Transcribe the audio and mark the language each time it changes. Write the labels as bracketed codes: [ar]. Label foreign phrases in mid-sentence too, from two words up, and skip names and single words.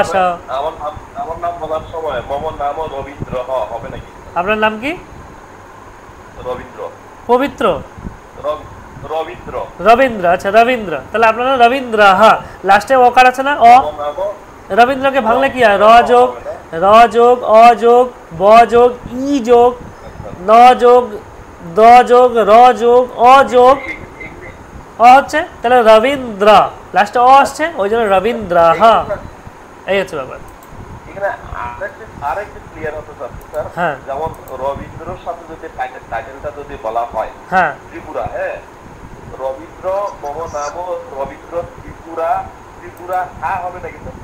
[bn] আমার নাম বলার সময় [sa] মম নাম [bn] রবীন্দ্র হবে নাকি? আপনার নাম কি? রবীন্দ্র। পবিত্র? রবীন্দ্র। রবীন্দ্র, আচ্ছা রবীন্দ্র, তাহলে আপনার নাম রবীন্দ্র। হ্যাঁ, লাস্টে অকার আছে না, অ। রবীন্দ্রকে ভাঙলে কি হয়? র যোগ, র যোগ, অ যোগ, ব যোগ, ই যোগ, ন যোগ, দ যোগ, র যোগ, অ যোগ, অ হচ্ছে, তাহলে রবীন্দ্র, লাস্টে অ আসছে, ওই জন্য রবীন্দ্র। হ্যাঁ, এই হচ্ছে ব্যাপার। এখানে আরেকটু ক্লিয়ার হতে চাচ্ছি স্যার। হ্যাঁ, যেমন রবীন্দ্রর সাথে যদি টাইটেলটা যদি বলা হয়, হ্যাঁ ত্রিপুরা, হ্যাঁ, রবীন্দ্র [sa] মম নাম [bn] রবীন্দ্র ত্রিপুরা, ত্রিপুরা হবে নাকি স্যার?